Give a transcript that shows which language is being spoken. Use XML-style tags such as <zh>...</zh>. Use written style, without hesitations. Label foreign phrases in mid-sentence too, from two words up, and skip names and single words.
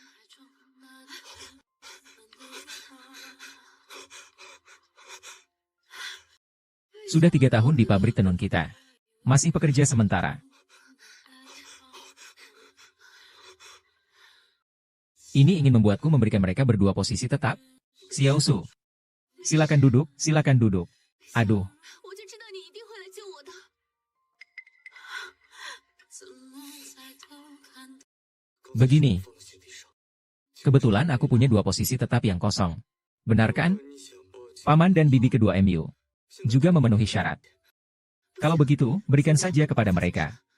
<id>Sudah 3 tahun di pabrik tenun kita. Masih pekerja sementara. Ini ingin membuatku memberikan mereka berdua posisi tetap. Xiao Su. Silakan duduk, silakan duduk. Aduh,</id> <zh>我就知道你一定会来救我的。</zh> <id>begini. Kebetulan aku punya 2 posisi tetap yang kosong. Benar kan? Paman dan bibi kedua MU juga memenuhi syarat. Kalau begitu, berikan saja kepada mereka.</id>